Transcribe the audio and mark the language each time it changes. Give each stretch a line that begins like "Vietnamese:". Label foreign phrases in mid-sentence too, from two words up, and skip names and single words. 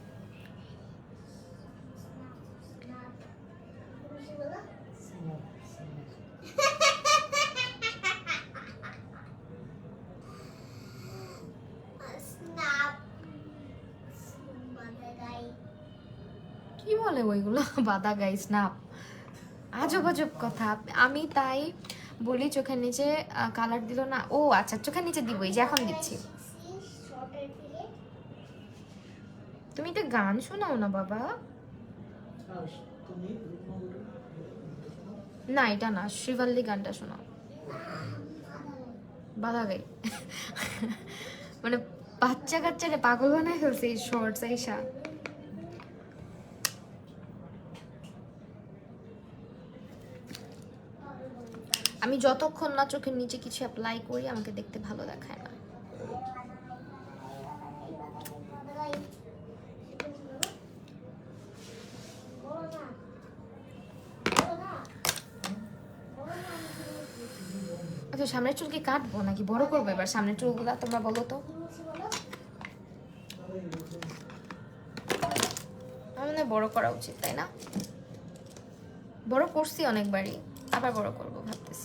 English: Snap.
Bangla: Badagai. কি বলে ওইগুলো? বাদা গাইস না, আজব আজব কথা। আমি তাই বলি চোখের নিচে কালার দিল না। ও আচ্ছা চোখের নিচে দিবই, যে এখন দিচ্ছি।
English: See, shorter file.
Bangla: তুমি তো গান শোনাও না বাবা? আর তুমি না এটা না, শ্রীভাল্লি গানটা শোনাও। বাধা গাই মানে বাচ্চা কাচ্চারে পাগল বানায় ফেলছে এই শর্টস আইসা। আমি যতক্ষণ না চোখের নিচে কিছু অ্যাপ্লাই করি আমাকে দেখতে ভালো দেখায় না। Badagai. বলো না. বলো না। বলো না. আচ্ছা সামনের চুল কি কাটবো নাকি বড় করবো এবার সামনের চুলগুলা, তোমরা বলো তো। কি বলছি বলো? আমার মনে হয় বড় করা উচিত, তাই না? বড় করছি অনেকবারই, আবার বড় করব ভাবতেছি।